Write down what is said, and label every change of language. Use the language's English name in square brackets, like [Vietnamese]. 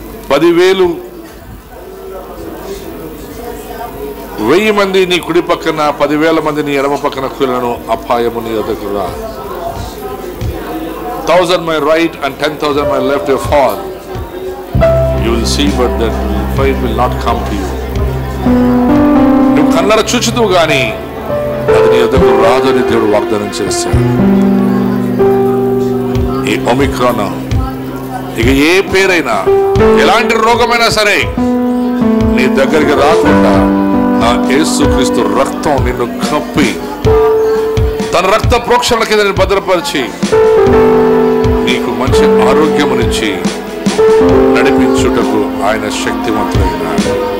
[Telugu] పదివేలు 1000 మంది నీ కుడి పక్కన, 10,000 మంది నీ ఎడమ పక్కన కూలను అపాయము నీ వద్దకు రా. [English] 1,000 my right and 10,000 my left will fall. You will see, but that fight will not come to you. [Telugu] నువ్వు కళ్ళర చూచుతూ గాని అది నీ వద్దకు రాదు అని దేవుడు వాగ్దానం చేశాడు. ఈ ఒమిక్రాన్ ఇక ఏ పేరైనా, ఎలాంటి రోగమైనా సరే నీ దగ్గరికి రాకుండా నా యేసుక్రీస్తు రక్తం నిన్ను కప్పి తన రక్త ప్రోక్షణ కింద నేను భద్రపరిచి నీకు మంచి ఆరోగ్యమునిచ్చి నడిపించుటకు ఆయన శక్తివంతుడైనాడు.